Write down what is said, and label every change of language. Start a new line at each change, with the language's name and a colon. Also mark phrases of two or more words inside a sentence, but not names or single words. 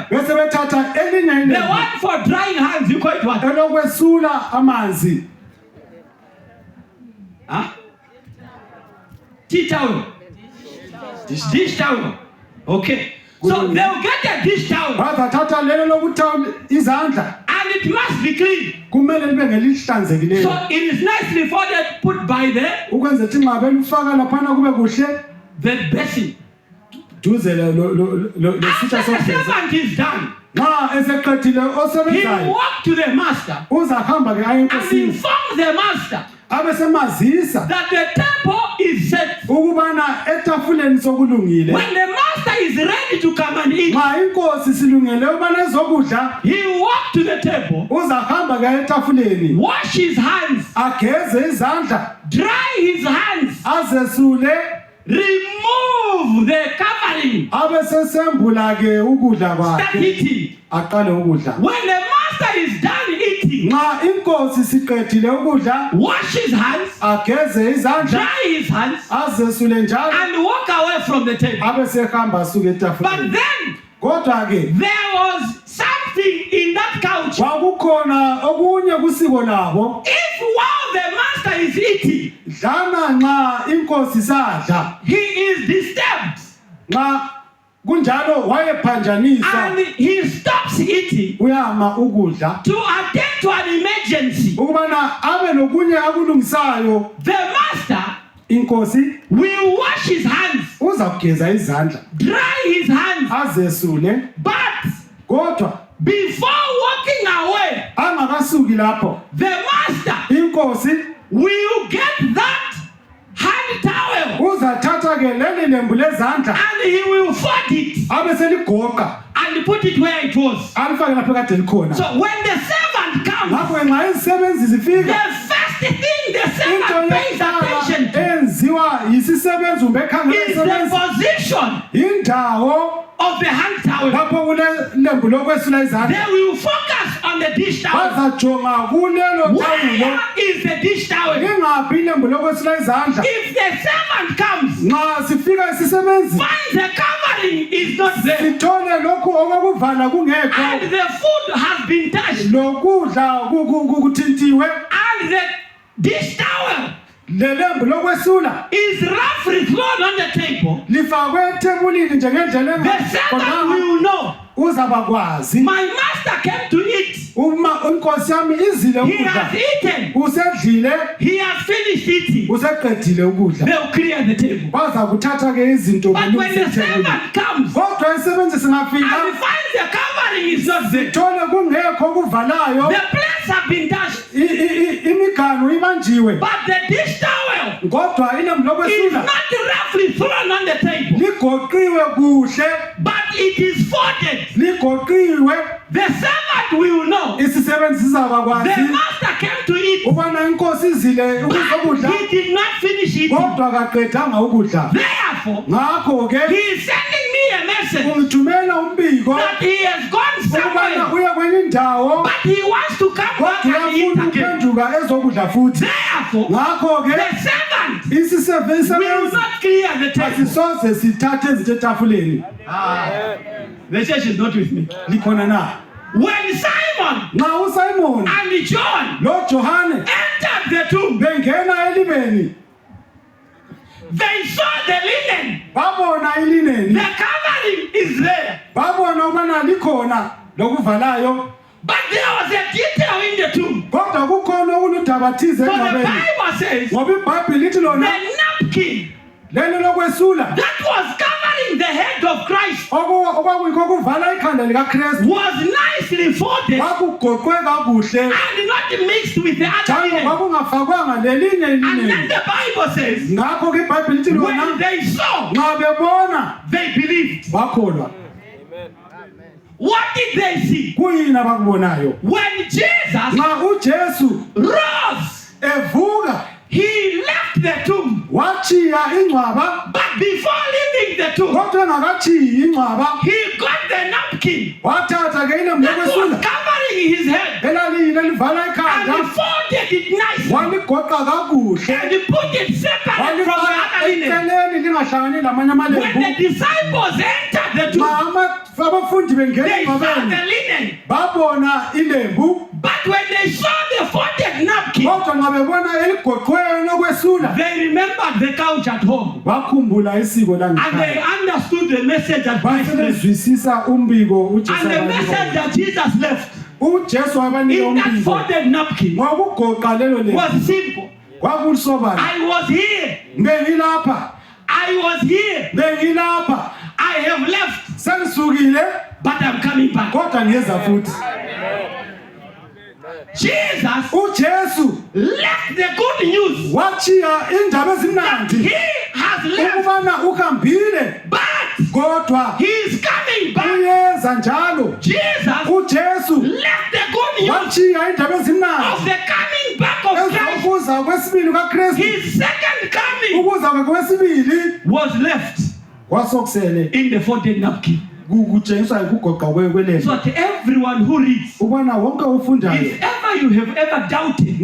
North Ndebele: Bese bethatha elinye
English: The
North Ndebele: ilembu
English: one for drying hands, you call it what?
North Ndebele: elokwesula amanzi.
English: Huh? Tea towel. Dish towel. Okay. So they'll get a dish towel
North Ndebele: Bazathatha lelo lokuthawula izandla,
English: and it must be clean.
North Ndebele: kumele libe ngelihlanzekileyo.
English: So it is nicely folded, put by the
North Ndebele: Ukwenza ukuthi nxa belufaka laphana kube kuhle
English: basin.
North Ndebele: duze lesitsha
English: After the
North Ndebele: sokugeza.
English: servant is done,
North Ndebele: Nxa eseqedile
English: he
North Ndebele: osebenzayo
English: walked to the master
North Ndebele: uzahamba ke aye
English: and
North Ndebele: enkosini
English: informed the master
North Ndebele: abesemazisa
English: that the table is set.
North Ndebele: ukubana etafuleni sokulungile.
English: When the master is ready to come and eat,
North Ndebele: Nxa inkosi silungele ubana ezokudla
English: he walked to the table,
North Ndebele: uzahamba ke etafuleni
English: wash his hands,
North Ndebele: ageze izandla
English: dry his hands,
North Ndebele: azesule
English: remove the covering,
North Ndebele: abesesembula ke ukudla
English: start
North Ndebele: kwakhe
English: eating.
North Ndebele: aqale ukudla.
English: When the master is done eating,
North Ndebele: Nxa inkosi siqedile ukudla
English: wash his hands,
North Ndebele: ageze izandla
English: dry his hands,
North Ndebele: azesule njalo
English: and walk away from the table.
North Ndebele: abesehamba asuke
English: But
North Ndebele: etafuleni.
English: then
North Ndebele: Kodwa ke
English: there was something in that couch.
North Ndebele: kwakukhona okunye kusiko labo.
English: If while the master is eating,
North Ndebele: Dlana nxa inkosi sadla,
English: he is disturbed
North Ndebele: nxa kunjalo wayephanjaniswa
English: and he stops eating
North Ndebele: uyama ukudla
English: to attend to an emergency,
North Ndebele: ukubana abe lokunye akulungisayo,
English: the master
North Ndebele: inkosi
English: will wash his hands,
North Ndebele: uza kugeza izandla
English: dry his hands,
North Ndebele: azesule.
English: but
North Ndebele: Kodwa
English: before walking away,
North Ndebele: angakasuki lapho,
English: the master
North Ndebele: inkosi
English: will get that hand towel
North Ndebele: uzathatha ke leli lembu lezandla
English: and he will fold it
North Ndebele: abeseligoqa
English: and put it where it was.
North Ndebele: alifake lapho kade likhona.
English: So when the servant comes,
North Ndebele: Ngakho nxa izisebenzi
English: the
North Ndebele: zifika,
English: first thing the
North Ndebele: into
English: servant pays
North Ndebele: yokuqala
English: attention to
North Ndebele: enziwa yisisebenzi kumbe ekhangela
English: is the
North Ndebele: isisebenzi
English: position
North Ndebele: indawo
English: of the hand towel.
North Ndebele: lapho kulelembu lokwesula izandla.
English: They will focus on the dish towel.
North Ndebele: Bazajonga kulelo
English: Where
North Ndebele: thawulo,
English: is the dish towel?
North Ndebele: lingaphi ilembu lokwesula izandla.
English: If the servant comes,
North Ndebele: Nxa sifika isisebenzi
English: finds the covering is not there
North Ndebele: sithole lokhu okokuvala kungekho,
English: and the food has been touched
North Ndebele: lokudla kuthintiwe,
English: and the dish towel
North Ndebele: lelembu lokwesula
English: is roughly thrown on the table,
North Ndebele: lifakwe ethebulini nje ngendlela
English: the servant
North Ndebele: engakhona,
English: will know
North Ndebele: uzabakwazi
English: my master came to eat.
North Ndebele: uma inkosi yami izile
English: He
North Ndebele: ukudla,
English: has eaten.
North Ndebele: usedlile,
English: He has finished eating.
North Ndebele: useqedile ukudla.
English: They'll clear the table.
North Ndebele: Baza kuthatha ke izinto
English: But when the
North Ndebele: belungise ethebulini.
English: servant comes
North Ndebele: Kodwa isisebenzi
English: and
North Ndebele: singafika
English: he finds the covering is not there,
North Ndebele: thole kungekho okuvalayo,
English: the plates have been touched,
North Ndebele: imiganu ibanjiwe,
English: but the dish towel
North Ndebele: kodwa ilembu
English: is
North Ndebele: lokwesula
English: not roughly thrown on the table,
North Ndebele: ligoqiwe kuhle,
English: but it is folded.
North Ndebele: ligoqiwe.
English: The servant will know
North Ndebele: Isisebenzi
English: the
North Ndebele: sizabakwazi
English: master came to eat,
North Ndebele: ubana inkosi izile
English: but
North Ndebele: ukudla,
English: he did not finish eating.
North Ndebele: kodwa kaqedanga ukudla.
English: Therefore,
North Ndebele: Ngakho
English: he
North Ndebele: ke
English: is sending me a message
North Ndebele: ungithumela umbiko
English: that he has gone
North Ndebele: ukubana
English: somewhere,
North Ndebele: uya kwenye indawo,
English: but he wants to come back
North Ndebele: kodwa
English: and eat
North Ndebele: uyafuna
English: again.
North Ndebele: ukuphenduka ezokudla futhi.
English: Therefore,
North Ndebele: Ngakho ke
English: the servant will
North Ndebele: isisebenzi
English: not clear the table.
North Ndebele: asisoze sithathe izinto etafuleni.
English: The church is not with me.
North Ndebele: Likhona na?
English: When Simon
North Ndebele: Nxa uSimon
English: and John
North Ndebele: lo Johane
English: entered the tomb,
North Ndebele: bengena elibeni,
English: they saw the linen.
North Ndebele: babona ilineni,
English: The covering is there.
North Ndebele: babona ukubana likhona lokuvalayo,
English: But there was a detail in the tomb.
North Ndebele: kodwa kukhona okuludaba thize
English: So the
North Ndebele: engcwabeni.
English: Bible says
North Ndebele: Ngoba iBhayibheli lithi
English: the
North Ndebele: lona
English: napkin
North Ndebele: lelo lokwesula
English: that was covering covering the head of Christ
North Ndebele: okwakuyikho kuvala ikhanda likaKristu
English: was nicely folded
North Ndebele: kwakugoqwe kakuhle
English: and not mixed with the other
North Ndebele: njalo
English: linen.
North Ndebele: kwakungafakwanga lelinye
English: And then
North Ndebele: ilineni
English: the Bible says,
North Ndebele: ngakho ke iBhayibheli lithi
English: when
North Ndebele: lona
English: they saw,
North Ndebele: nxa bebona
English: they believed.
North Ndebele: bakholwa.
English: What did they see?
North Ndebele: Kuyini abakubonayo?
English: When Jesus
North Ndebele: Nxa uJesu
English: rose,
North Ndebele: evuka
English: he left the tomb.
North Ndebele: wachiya ingcwaba,
English: But before leaving the tomb,
North Ndebele: kodwa engakachiyi ingcwaba
English: he got the napkin
North Ndebele: wathatha ke ilembu
English: that was
North Ndebele: lokwesula
English: covering his head
North Ndebele: elaliyile livala
English: and
North Ndebele: ikhanda
English: he folded it nicely
North Ndebele: waligoqa kakuhle
English: and he put it separate from the
North Ndebele: walifaka
English: other linen.
North Ndebele: eceleni lingahlangani lamanye
English: When
North Ndebele: amalembu.
English: the disciples entered the
North Ndebele: Nxa
English: tomb,
North Ndebele: abafundi bengena
English: they saw
North Ndebele: engcwabeni
English: the linen.
North Ndebele: babona ilembu,
English: But when they saw the folded napkin,
North Ndebele: kodwa nxa bebona eligoqweyo lokwesula
English: they remembered the couch at home
North Ndebele: bakhumbula isiko
English: and they
North Ndebele: langekhaya
English: understood the message that Christ left.
North Ndebele: basebezwisisa umbiko uJesu
English: And the message that Jesus left
North Ndebele: uJesu wabanika
English: in that
North Ndebele: umbiko
English: folded napkin
North Ndebele: ngokugoqa lelo lembu
English: was simple.
North Ndebele: kwakulisobala.
English: I was here.
North Ndebele: Bengilapha,
English: I was here.
North Ndebele: bengilapha,
English: I have left,
North Ndebele: sengisukile
English: but I'm coming back.
North Ndebele: kodwa ngiyeza futhi.
English: Jesus
North Ndebele: uJesu
English: left the good news.
North Ndebele: wachiya indaba ezimnandi
English: He has left,
North Ndebele: ukubana uhambile
English: but
North Ndebele: kodwa
English: he is coming back.
North Ndebele: uyeza njalo.
English: Jesus
North Ndebele: uJesu
English: left the good news
North Ndebele: wachiya indaba
English: of
North Ndebele: ezimnandi
English: the coming back of Christ.
North Ndebele: ukuza kwesibili kaKristu,
English: His second coming
North Ndebele: ukuza kwesibili
English: was left
North Ndebele: kwasokusele
English: in the folded napkin.
North Ndebele: kutshengiswa ukugoqa
English: So
North Ndebele: kwelembu.
English: that everyone who reads,
North Ndebele: Ubona wonke ufundayo
English: if ever you have ever doubted